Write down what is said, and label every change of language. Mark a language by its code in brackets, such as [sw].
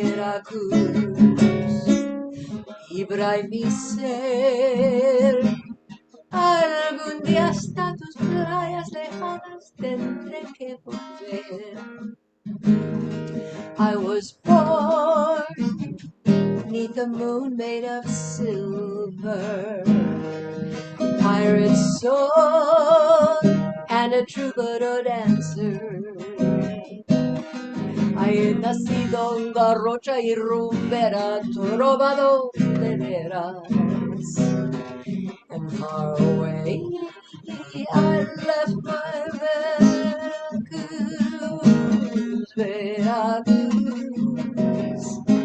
[es] Veracruz, vibra en mi ser. Algún día hasta tus playas lejanas tendré que volver. [en] I was born beneath the moon made of silver, pirate soul and a troubadour dancer. [es] I he nacido en garrocha y rumbera, trovador de veras. [en] And far away I left my Veracruz, Veracruz.